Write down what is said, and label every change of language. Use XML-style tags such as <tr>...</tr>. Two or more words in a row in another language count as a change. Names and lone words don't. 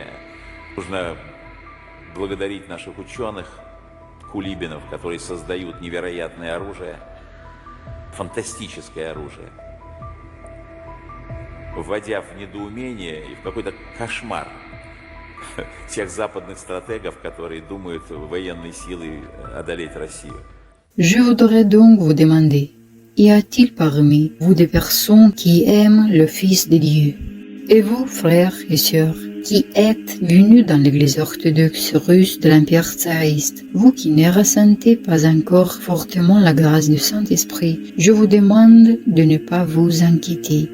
<ru>Нужно благодарить наших ученых, кулибинов, которые создают невероятное оружие, фантастическое оружие, вводя в недоумение и в какой-то кошмар тех западных стратегов, которые думают военной силой одолеть Россию.</ru> <fr>Je voudrais donc vous demander, y a-t-il parmi vous des personnes qui aiment le Fils de Dieu? Et vous, frères et sœurs, qui êtes venus dans l'Église orthodoxe russe de l'Empire tsariste, vous qui ne ressentez pas encore fortement la grâce du Saint-Esprit, je vous demande de ne pas vous inquiéter.</fr>